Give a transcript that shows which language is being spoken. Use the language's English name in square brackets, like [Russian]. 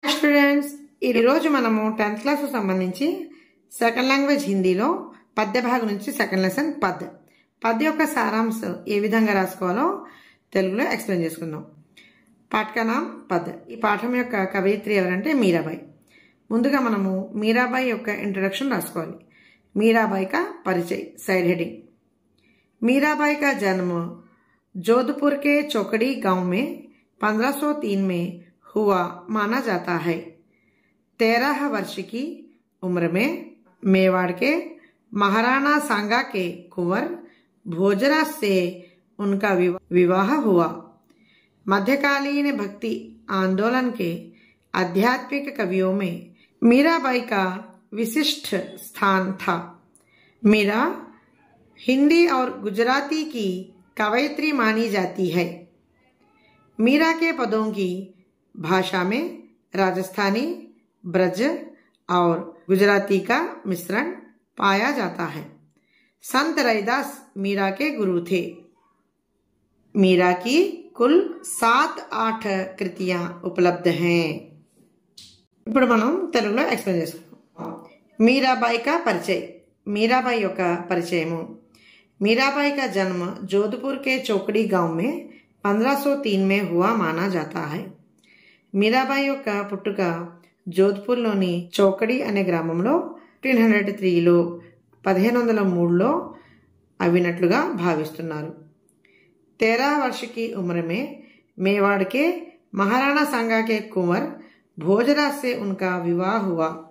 [Telugu] Students, ఈరోజు మనము 10th class సంబంధించి సెకండ్ లాంగ్వేజ్ హిందీలో పద్య భాగం నుంచి సెకండ్ లెసన్ పద్య యొక్క సారాంశం ఏ విధంగా రాసుకోవాలో తెలుగులో ఎక్స్ప్లెయిన్ చేసుకుందాం. పాఠకనాం పద్య. ఈ పాఠం యొక్క కవయిత్రి ఎవరంటే మీరాబాయి. ముందుగా మనము మీరాబాయి యొక్క ఇంట్రొడక్షన్ రాసుకోవాలి. [Hindi] మీరాబాయి का परिचय. Side heading. मीराबाई का जन्म जोधपुर के चौकड़ी गांव में 1503 में हुआ माना जाता है. 13 वर्ष की उम्र में मेवाड़ के महाराणा सांगा के कुंवर भोजराज से उनका विवाह हुआ. मध्यकालीन भक्ति आंदोलन के आध्यात्मिक कवियों में मीराबाई का विशिष्ट स्थान था. मीरा हिंदी और गुजराती की कवयित्री मानी जाती है. मीरा के पदों की भाषा में राजस्थानी, ब्रज और गुजराती का मिश्रण पाया जाता है. संत रैदास मीरा के गुरु थे. मीरा की कुल 7-8 कृतियां उपलब्ध हैं. [Telugu] ఇప్పుడు మనం తెలుగులో ఎక్స్ప్లెయిన్ చేసుకుందాం. [Hindi] मीराबाई का परिचय. मीराबाई [Telugu] యొక్క పరిచయము. [Hindi] मीराबाई का जन्म जोधपुर के चौकड़ी गांव में 1503 में हुआ माना जाता है. [Telugu] మీరాబాయి యొక్క పుట్టుక జోధ్పూర్లోని చౌకడి అనే గ్రామంలో 1503లో 1503లో అవినట్లుగా భావిస్తున్నారు. [Hindi] 13 वर्ष की उम्र में मेवाड़ के महाराणा सांगा के कुंवर भोजराज से उनका विवाह हुआ.